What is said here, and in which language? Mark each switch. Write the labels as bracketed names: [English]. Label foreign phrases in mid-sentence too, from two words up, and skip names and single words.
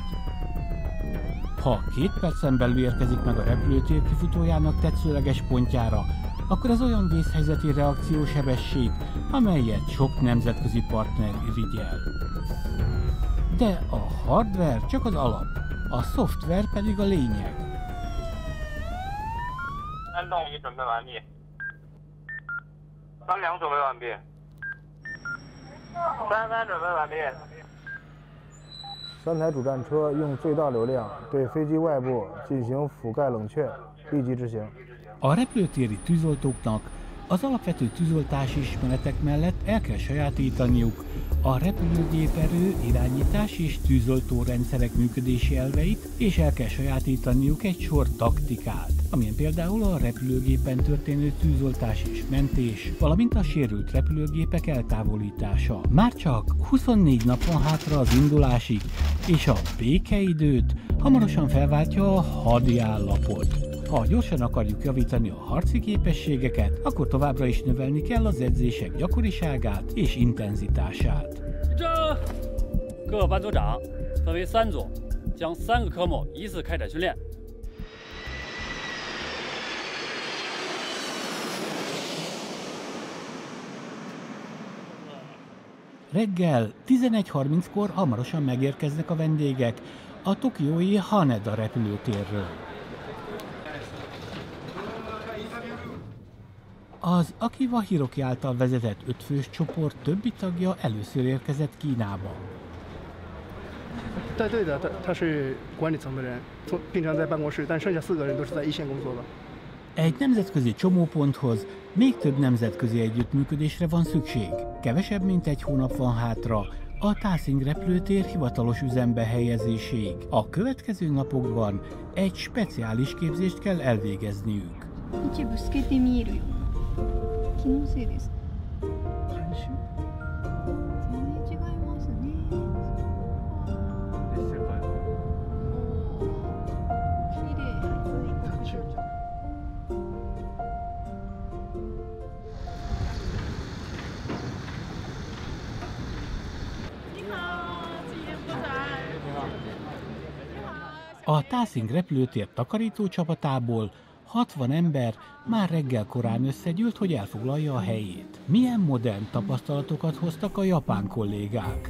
[Hungarian] Ha 2 percen belül érkezik meg a repülőtér kifutójának tetszőleges pontjára, akkor ez olyan vészhelyzeti reakciósebesség, amelyet sok nemzetközi partner irigyel. De a hardware csak az alap, a szoftver pedig a lényeg. [Chinese] 3 动仪准备完毕，32准备完毕，3 3准备完毕。 3台主战车用最大流量对飞机外部进行覆盖冷却，立即执行。 [Hungarian] A repülőtéri tűzoltóknak az alapvető tűzoltási ismeretek mellett el kell sajátítaniuk a repülőgéperő, irányítás és tűzoltó rendszerek működési elveit, és el kell sajátítaniuk egy sor taktikát, amilyen például a repülőgépen történő tűzoltás és mentés, valamint a sérült repülőgépek eltávolítása. Már csak 24 nap van hátra az indulásig, és a békeidőt hamarosan felváltja a hadi állapot. Ha gyorsan akarjuk javítani a harci képességeket, akkor továbbra is növelni kell az edzések gyakoriságát és intenzitását. [Chinese] 各班组长分为3组，将3个科目依次开展训练。 [Hungarian] Reggel 11:30-kor hamarosan megérkeznek a vendégek a tokiói Haneda repülőtérről. Az Akiva Hiroki által vezetett 5 fős csoport többi tagja először érkezett Kínába. [Chinese] 带队的他是管理层的人，平常在办公室，但剩下4个人都是在一线工作的。 [Hungarian] Egy nemzetközi csomóponthoz még több nemzetközi együttműködésre van szükség. Kevesebb, mint 1 hónap van hátra a Taszing repülőtér hivatalos üzembe helyezéséig. A következő napokban egy speciális képzést kell elvégezniük. [Japanese] 一部透けて見えるよ。気のせいです。監修？全然違いますね。 [Hungarian] 綺麗。A Taszing repülőtér takarító csapatából 60 ember már reggel korán összegyűlt, hogy elfoglalja a helyét. Milyen modern tapasztalatokat hoztak a japán kollégák?